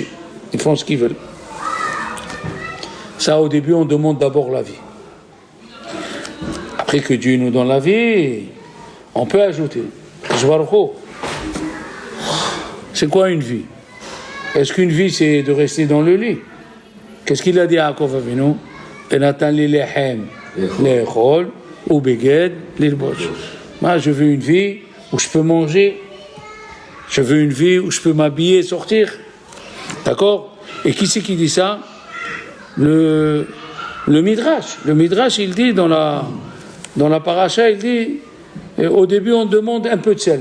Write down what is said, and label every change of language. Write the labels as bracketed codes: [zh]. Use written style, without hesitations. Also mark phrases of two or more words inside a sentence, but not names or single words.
[fr] Ils font ce qu'ils veulent. Ça, au début, on demande d'abord la vie. Après que Dieu nous donne la vie, on peut ajouter. C'est quoi une vie? Est-ce qu'une vie, c'est de rester dans le lit? Qu'est-ce qu'il a dit à Yaakov Avinu? [he] ונתן לי לחם לאכול ובגד ללבוש. [fr] Moi, je veux une vie où je peux manger. Je veux une vie où je peux m'habiller et sortir. D'accord? Et qui c'est qui dit ça? Le Midrash. Le Midrash, il dit dans la paracha, il dit, au début, on demande un peu de sel.